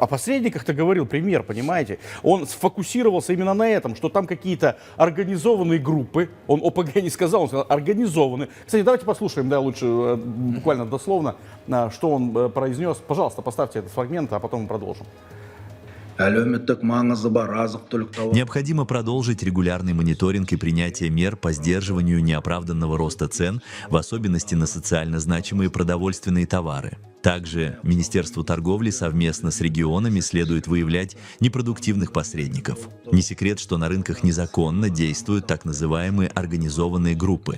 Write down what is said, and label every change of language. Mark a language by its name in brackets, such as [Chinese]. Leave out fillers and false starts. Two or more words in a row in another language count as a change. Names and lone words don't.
[Russian] О посредниках-то говорил премьер, понимаете? Он сфокусировался именно на этом, что там какие-то организованные группы, он ОПГ не сказал, он сказал организованные. Кстати, давайте послушаем, да, лучше буквально дословно, что он произнес. Пожалуйста, поставьте этот фрагмент, а потом мы продолжим. [Kazakh] әлеуметтік маңызы бар азық-түлік тауар. [Russian] Необходимо продолжить регулярный мониторинг и принятие мер по сдерживанию неоправданного роста цен, в особенности на социально значимые продовольственные товары. Также Министерству торговли совместно с регионами следует выявлять непродуктивных посредников. Не секрет, что на рынках незаконно действуют так называемые организованные группы.